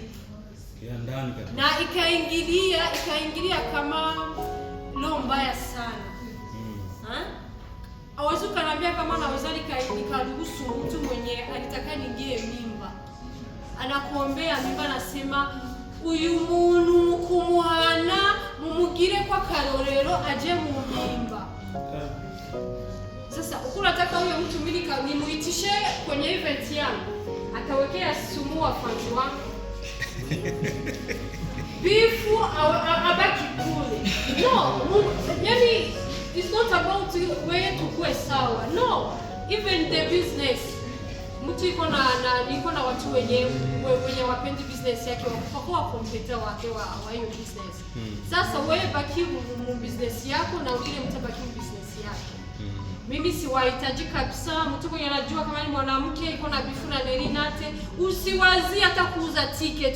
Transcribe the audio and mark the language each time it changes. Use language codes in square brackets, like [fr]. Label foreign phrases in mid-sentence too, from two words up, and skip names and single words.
[sw] Ya ndani kabisa. Na ikaingilia kama lo mbaya sana. Awezi ukaniambia kama naweza nikaruhusu mtu mwenye alitaka ningie mimba. Anakuombea mimba, anasema uyu muntu [rn] kumuhana mumugire [sw] kwa [rn] karorero aje mu mimba. [sw] Sasa unataka huyo mtu mimi nimuitishe kwenye event yangu, atawekea sumu wa fans wangu. Bifu abaki kule. [en] No, yani it's not about where to go sawa. No, even the business. [sw] Mtu iko na watu wenye wapendi business yake, wako kompeta wake wa hiyo business. Sasa wewe baki mu business yako na ule mtu baki mu business yake. mimi siwahitaji kabisa. Mtu mwenye anajua kama ni mwanamke iko na bifu na Nelinate, usiwazi hata kuuza tiketi.